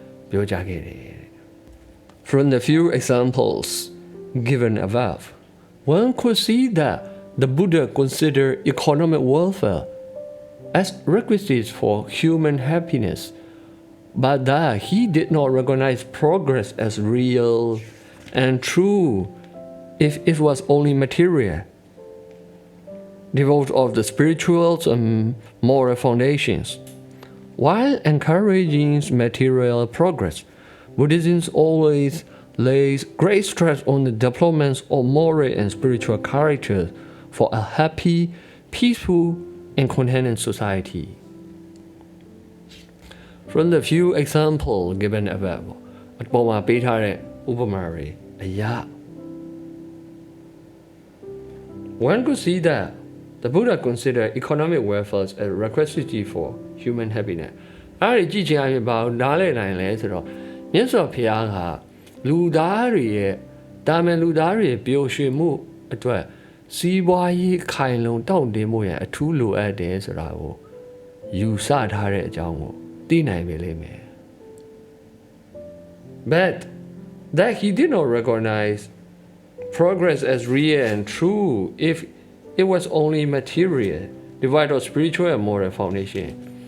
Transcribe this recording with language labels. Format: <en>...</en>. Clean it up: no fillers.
<my>ပြောကြားခဲ့တယ်</my> <en>From the few examples given above one could see that the Buddha considered economic welfare as requisites for human happiness but that he did not recognize progress as real and true if it was only material, devoid of the spiritual and moral foundations. While encouraging material progress, Buddhism always lays great stress on the development of moral and spiritual character for a happy, peaceful, and contented society. From the few examples given above,</en> <my>အပေါ်မှာပေးထားတဲ့ဥပမာတွေအရာ</my> <en>One could see that the Buddha considered economic welfare a requisite for human happiness.</en> <my>အဲ့ဒီကြည့်ချင်အဖြစ်ပါနားလည်နိုင်လဲဆိုတော့မြတ်စွာဘုရားကလူသားတွေရဲ့တာမန်လူသားတွေပျော်ရွှင်မှုအတွက်စီးပွားရေးခိုင်လုံတောင့်တင်းမှုရန်အထူးလိုအပ်တယ်ဆိုတာကိုယူဆထားတဲ့အကြောင်းကိုသိနိုင်ပေလိမ့်မယ်</my> <en>But that he did not recognize progress as real and true if it was only material, devoid of spiritual and moral foundation.</en>